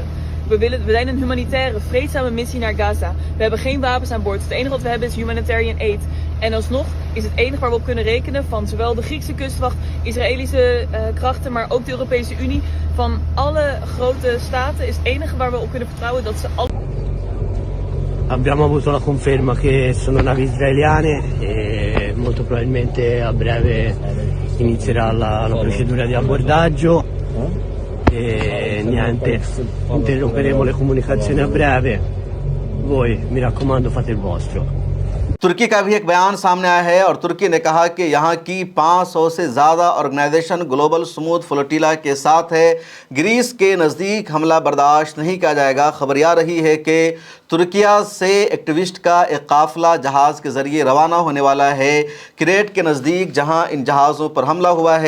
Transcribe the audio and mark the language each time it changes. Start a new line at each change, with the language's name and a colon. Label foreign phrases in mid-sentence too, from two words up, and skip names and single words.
Dutch: We zijn een humanitaire, vreedzame missie naar Gaza. We hebben geen wapens aan boord. Het enige wat we hebben is
English: humanitarian aid.
Dutch: En alsnog is het enige waar we op kunnen rekenen van zowel de Griekse kustwacht, Israëlische krachten, maar ook de Europese Unie. Van alle grote staten is het enige waar we op kunnen vertrouwen dat ze alle...
Italian: Abbiamo avuto la conferma che sono navi israeliane e molto probabilmente a breve inizierà la procedura di abbordaggio e niente, interromperemo le comunicazioni a breve. Voi mi raccomando fate il vostro.
Hindi: तुर्की का भी एक बयान सामने आया है और तुर्की ने कहा कि यहाँ की 500 से ज़्यादा ऑर्गेनाइजेशन ग्लोबल स्मूथ फ्लोटिला के साथ है। ग्रीस के नज़दीक हमला बर्दाश्त नहीं किया जाएगा। खबर आ रही है कि तुर्किया से एक्टिविस्ट का एक काफ़िला जहाज़ के ज़रिए रवाना होने वाला है क्रेट के नज़दीक, जहाँ इन जहाज़ों पर हमला हुआ है।